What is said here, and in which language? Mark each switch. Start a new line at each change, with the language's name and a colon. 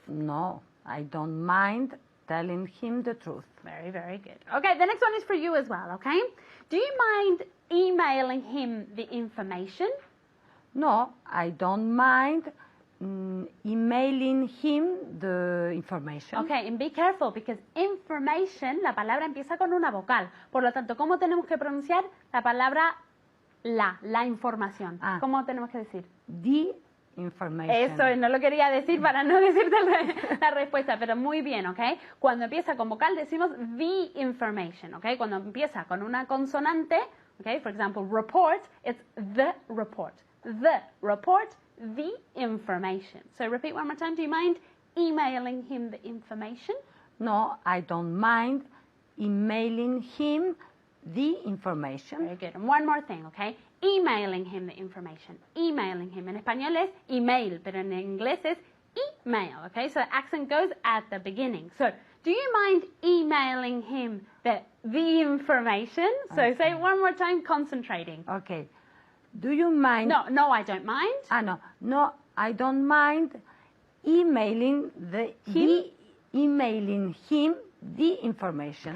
English: No, I don't mind telling him the truth. Very, very good. Okay, the next one is for you as well, okay? Do you mind emailing him the information? No, I don't mind emailing him the information.
Spanish: Okay, and be careful because information, la palabra empieza con una vocal. Por lo tanto, ¿cómo tenemos que pronunciar la palabra la información? ¿Cómo tenemos que decir?
English: The information.
Spanish: Eso, no lo quería decir para no decirte la respuesta, pero muy bien, ¿ok? Cuando empieza con vocal decimos the information, ¿ok? Cuando empieza con una consonante, ¿ok?
English: For example, report, it's the report. The report, the information. So repeat one more time. Do you mind emailing him the information? No, I don't mind emailing him the information. Very good. And one more thing, okay? Emailing him the information.
Spanish: Emailing him. En español es email, pero en inglés es email, okay?
English: So the accent goes at the beginning. So, do you mind emailing him the information? So Okay. say it one more time, concentrating. Okay. Do you mind? No, I don't mind. No, I don't mind emailing him the information.